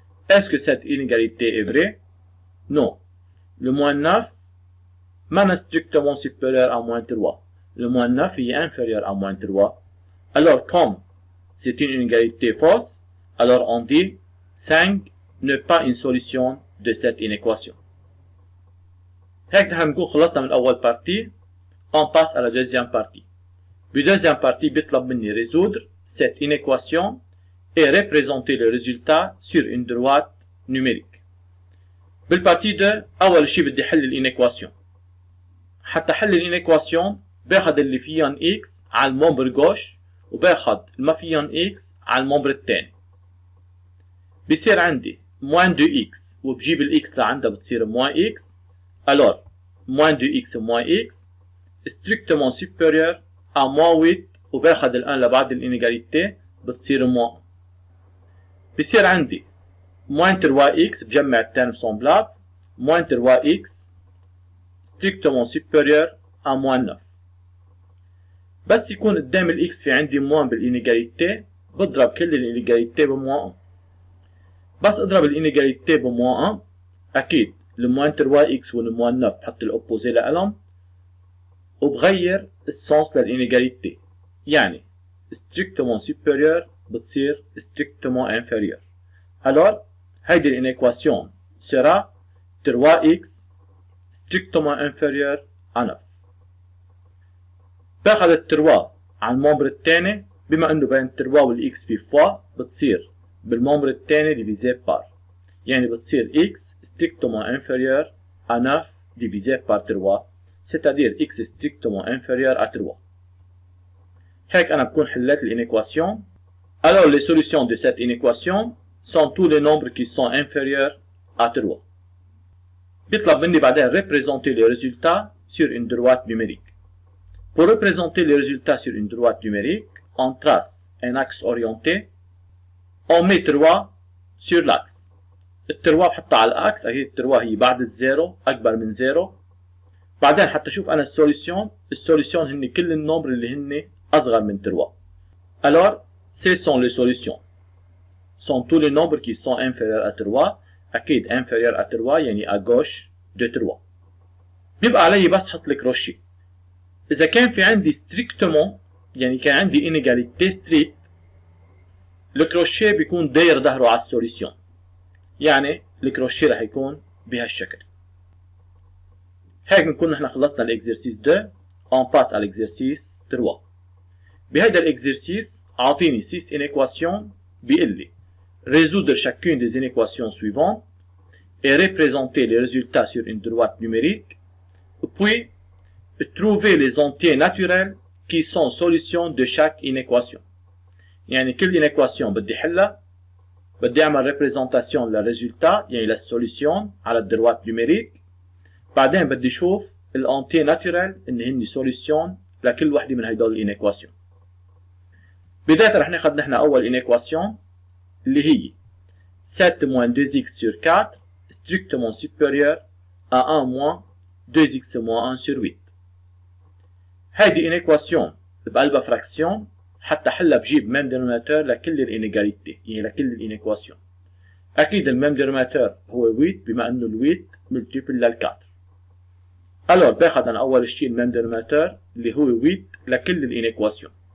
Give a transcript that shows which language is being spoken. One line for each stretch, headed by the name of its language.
French: Est-ce que cette inégalité est vraie? Non. Le moins 9 n'est strictement supérieur à moins 3. Le moins 9 est inférieur à moins 3. Alors, comme c'est une inégalité fausse, alors on dit 5 n'est pas une solution de cette inéquation.
Arabic: هيك نحن بنكون خلصنا من أول partie.
French: On passe à la deuxième partie. La deuxième partie
Arabic: بيطلب مني
French: résoudre cette inéquation et représenter le résultat sur une droite numérique.
Arabic: بالpartie 2 أول شيء بدي حل الإينيكواسيون. حتى حل الإينيكواسيون باخد اللي فيهم x على المومبر جوش وباخد ما فيهم x على المومبر الثاني. بصير عندي moins 2x وبجيب الاكس لعندها بتصير moins x.
French: Alors moins 2x moins x strictement supérieur à moins 8
Arabic: وباخد الان لبعد الانيغاليتي بتصير
French: moins.
Arabic: بصير عندي moins 3x بجمع الترم semblable moins 3x
French: strictement supérieur à moins 9.
Arabic: بس يكون قدام الاكس في عندي موان بالانيغاليتي بضرب كل الانيغاليتي بموان 1. بس اضرب الانيغاليتي بموان 1 اكيد الموان 3x والموان 9 بحط الاوبوزي لهم وبغير السونس للانيغاليتي يعني
French: strictement supérieur
Arabic: بتصير
French: strictement inférieur. Alors
Arabic: هيدي الانيكواسيون
French: sera 3x strictement inférieur à 9.
Arabic: باخذ ال 3 على المومبر الثاني بما انه بين 3 والاكس في فوا بتصير بالمومبر الثاني ديفيزي بار يعني بتصير
French: x strictement inférieur à 9 divisé par 3 c'est-à-dire x strictement inférieur à 3.
Arabic: هيك انا بكون حليت الانيكواسيون.
French: Alors les solutions de cette inéquation sont tous les nombres qui sont inférieurs à 3.
Arabic: بيطلب مني بعدين
French: représenter les résultats sur une droite numérique. Pour représenter les résultats sur une droite numérique, on trace un axe orienté. On met 3 sur l'axe.
Arabic: ال 3 بحطها على الاكس اكيد ال 3 هي بعد الزيرو اكبر من زيرو. بعدين حتى اشوف انا السوليسيون هن كل النمبر اللي هن اصغر من 3.
French: Alors ce sont les solutions. Sont tous les nombres qui sont inférieurs à 3. اكيد inférieur à 3 يعني à gauche de 3.
Arabic: بيبقى علي بس احط الكروشيه. إذا كان في عندي strictement يعني كان عندي
French: inégalité strict
Arabic: الكروشيه بيكون داير ظهره على السوليسيون يعني الكروشيه رح يكون بهالشكل. هيك بنكون نحن خلصنا الاكزرسيس 2.
French: On passe à l'exercice 3.
Arabic: بهيدا الاكزرسيس اعطيني
French: 6 inéquations
Arabic: بيقول لي
French: résoudre chacune des inéquations suivantes et représenter les résultats sur une droite numérique puis trouver les entiers naturels qui sont solutions de chaque inéquation.
Arabic: يعني كل inéquation بدي حلها بدي اعمل représentation للريزولتا يعني للسوليسيون على الدروات نيوميريك. بعدين بدي اشوف الانتي ناتورال ان هن سوليسيون لكل وحده من هدول الانيكواسيون. بداية رح ناخذ نحن اول انيكواسيون اللي هي
French: 7 moins 2x sur 4 strictement supérieur à 1 moins 2x moins 1 sur 8.
Arabic: هيدي انيكواسيون بقلبها فراكسيون حتى حلها بجيب ميم دينوميناتور لكل الانيغاليتي يعني لكل الانيكواسيون. اكيد الميم دينوميناتور هو 8 بما انه ال 8 ملتيبل لل 4. الور باخذ انا اول شيء الميم دينوميناتور اللي هو 8 لكل الانيكواسيون.